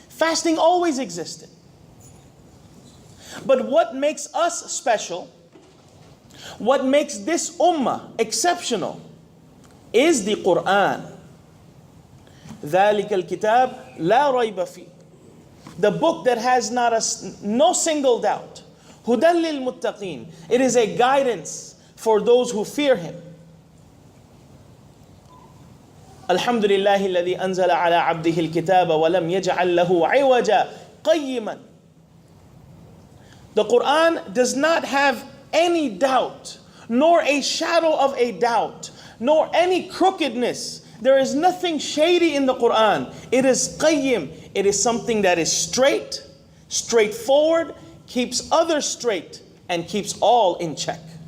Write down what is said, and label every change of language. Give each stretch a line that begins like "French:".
English: Fasting always existed. But what makes us special, what makes this ummah exceptional, is the Quran.
Arabic: ذَلِكَ الْكِتَابِ لَا رَيْبَ فِيهِ.
English: The book that has no single doubt.
Arabic: هُدًى لِلْمُتَّقِينَ.
English: It is a guidance for those who fear Him.
Arabic: الحمد لله الذي أنزل على عبده الكتاب ولم يجعل له عوجا قيما.
English: The Quran does not have any doubt, nor a shadow of a doubt, nor any crookedness. There is nothing shady in the Quran. It is qayyim. It is something that is straight, straightforward, keeps others straight, and keeps all in check.